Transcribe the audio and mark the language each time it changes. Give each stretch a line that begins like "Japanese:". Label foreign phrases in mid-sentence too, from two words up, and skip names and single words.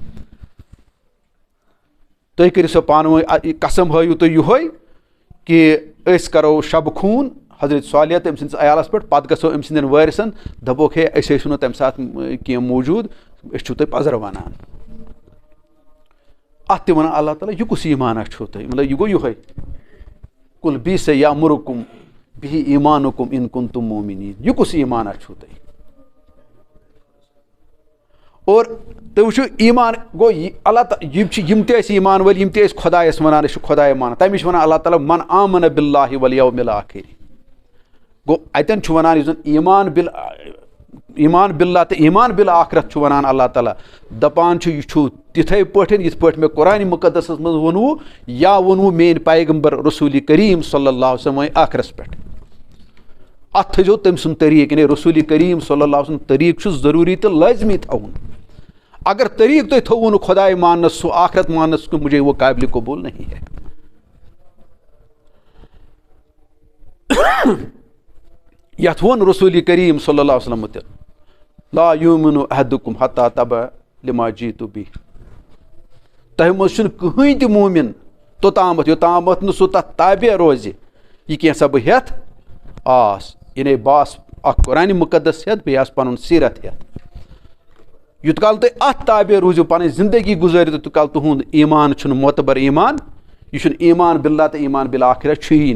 Kashmiri: تُہۍ کٔرِو سا پانہٕ ؤنۍ قسم ہٲیِو تُہۍ یِہوے کہِ أسۍ کَرو شبہٕ خوٗن حضرت صالح تہٕ أمۍ سٕنٛدِس عیالَس پٮ۪ٹھ پَتہٕ گژھو أمۍ سٕنٛدٮ۪ن وٲرِثَن دَپوکھ ہے أسۍ ٲسِو نہٕ تَمہِ ساتہٕ کینٛہہ موٗجوٗد أسۍ چھِو تۄہہِ پَزر وَنان اَتھ تہِ وَنان اللہ تعالیٰ یہِ کُس ایٖمانا چھُو تۄہہِ مطلب یہِ گوٚو یِہوے کُل
Arabic: بیٖسا یامُرکُم بِہی ایٖمانُکُم اِن کُنتُم موٗمِنیٖن
Kashmiri: یہِ کُس ایٖمانا چھُو تۄہہِ اور تُہۍ وٕچھِو ایٖمان گوٚو اللہ تعالیٰ یِم تہِ ٲسۍ ایٖمان وٲلۍ یِم تہِ ٲسۍ خۄدایَس وَنان أسۍ چھِ خۄداے مانان تَمِچ چھِ وَنان اللہ تعالیٰ
Arabic: من آمَنَ بِاللہِ وَالْیَوْمِ الْآخِرِ
Kashmiri: گوٚو اَتٮ۪ن چھُ وَنان یُس زَن ایٖمان بِاللہ تہٕ ایٖمان بِالآخرت چھُ وَنان اللہ تعالیٰ دَپان چھُ یہِ چھُ تِتھَے پٲٹھۍ یِتھ پٲٹھۍ مےٚ قرآنِ مُقدسَس منٛز ووٚنوُ یا ووٚنوُ میٛٲنۍ پیغمبر رسوٗلِ کریٖم
Arabic: صلی اللہ علیہ وسلم
Kashmiri: وۄنۍ ٲخرَس پٮ۪ٹھ اَتھ تھٲیزیو تٔمۍ سُنٛد طریٖقہٕ یعنی رسوٗلِ کریٖم
Arabic: صلی اللہ علیہ وسلم
Kashmiri: طریٖقہٕ چھُ ضروٗری تہٕ لٲزمی تھاوُن اگر طریٖقہٕ تۄہہِ تھوٚوُ نہٕ خۄداے ماننَس سُہ آخرت ماننَس
Urdu: مُجھے وہ قابلِ قبوٗل نہیں ہے
Kashmiri: یَتھ ووٚن رسوٗلِ کریٖم
Arabic: صلی اللہ علیہ وسلم
Kashmiri: تہِ
Arabic: لا یوٗمِنُ احدُکُم حتیٰ تبع لما جیٖتُ بِہِ
Kashmiri: تۄہہِ منٛز چھُنہٕ کٕہٕنۍ تہِ موٗمِن توٚتامَتھ یوٚتامَتھ نہٕ سُہ تَتھ تابع روزِ یہِ کینٛژھا بہٕ ہٮ۪تھ آس یعنی بہٕ آسہٕ اکھ قرآنِ مُقدس ہٮ۪تھ بیٚیہِ آسہٕ پَنُن سیٖرت ہٮ۪تھ یوٗت کال تُہۍ اَتھ تابع روٗزِو پَنٕنۍ زندگی گُزٲرِو تہٕ تیوٗت کال تُہُنٛد ایٖمان چھُنہٕ معتبر ایٖمان یہِ چھُنہٕ ایٖمان بِاللہ تہٕ ایٖمان بِالآخرہ چھُیی